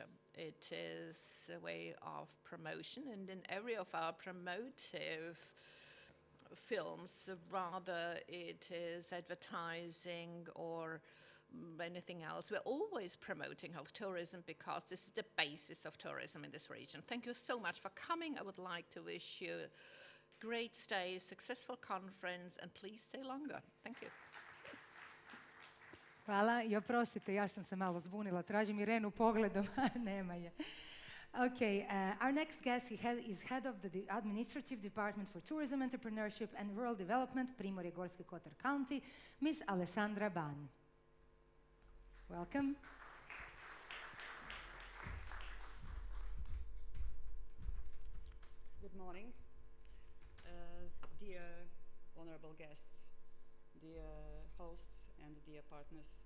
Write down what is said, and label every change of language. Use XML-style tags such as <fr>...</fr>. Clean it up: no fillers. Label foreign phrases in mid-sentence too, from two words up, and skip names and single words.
<en>It is a way of promotion, and in every of our promotive films, rather it is advertising or anything else, we're always promoting health tourism, because this is the basis of tourism in this region. Thank you so much for coming. I would like to wish you a great stay, successful conference, and please stay longer. Thank you.</en> <hr>Hvala i oprostite, ja sam se malo zbunila. Tražim Irenu pogledom, a nema je.</hr> <en>Okay, our next guest is head of the Administrative Department for Tourism, Entrepreneurship and Rural Development, Primorje Gorski Kotar County, Ms. Alessandra Ban. Welcome. Good morning, dear honorable guests, dear hosts and dear partners.</en>